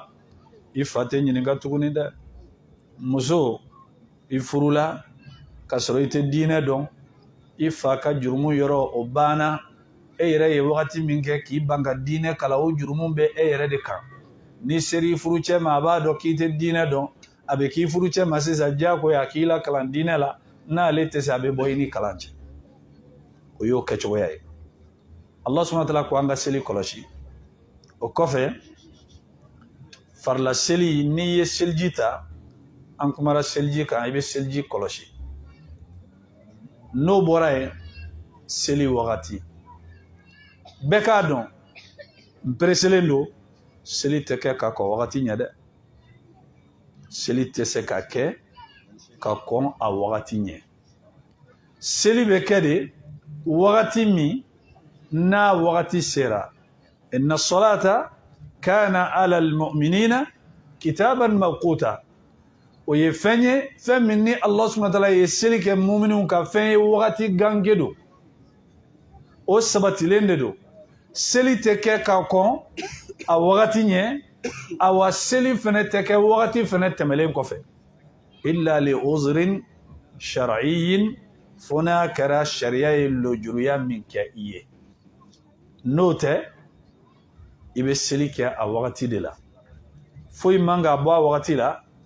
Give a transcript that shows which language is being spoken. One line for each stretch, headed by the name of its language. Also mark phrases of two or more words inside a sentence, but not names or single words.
Bambara: i fa tɛ ɲininka tuguni dɛ muso i furula ka sɔrɔ i tɛ diinɛ dɔn i fa ka jurumu yɔrɔ o banna e yɛrɛ ye wagati min kɛ k'i ban ka diinɛ kalan o jurumu bɛ e yɛrɛ de kan ni seri furucɛ ma a b'a dɔn k'i tɛ diinɛ dɔn a bɛ k'i furucɛ ma sisan diyagoya k'i la kalan diinɛ la n'ale tɛ se a bɛ bɔ i ni kalan cɛ o y'o kɛcogoya ye
Arabic: الله سبحانه وتعالى
Bambara: ko an ka seli kɔlɔsi o kɔfɛ farila seli n'i ye seliji ta an kumara seliji kan i bɛ seliji kɔlɔsi n'o bɔra yen seli wagati bɛɛ k'a dɔn n pereselen don seli tɛ kɛ ka kɔn wagati ɲɛ dɛ seli tɛ se ka kɛ ka kɔn a wagati ɲɛ seli bɛ kɛ de wagati min n'a wagati sera
Arabic: إن الصلاة كانت على المؤمنين كتابا موقوتا
Bambara: o ye fɛn ye fɛn min ni
Arabic: الله سبحانه وتعالى
Bambara: ye seli kɛ mu'minunw ka fɛn ye wagati gange don o sabatilen de don seli tɛ kɛ ka kɔn a wagati ɲɛ awa seli fana tɛ kɛ wagati fana tɛmɛlen kɔfɛ
Arabic: إلا لعذر شرعي
Bambara: fo n'a kɛra sariya ye lojuruya min kɛ i ye n'o tɛ i bɛ seli kɛ a wagati de la foyi man ka bɔ a wagati la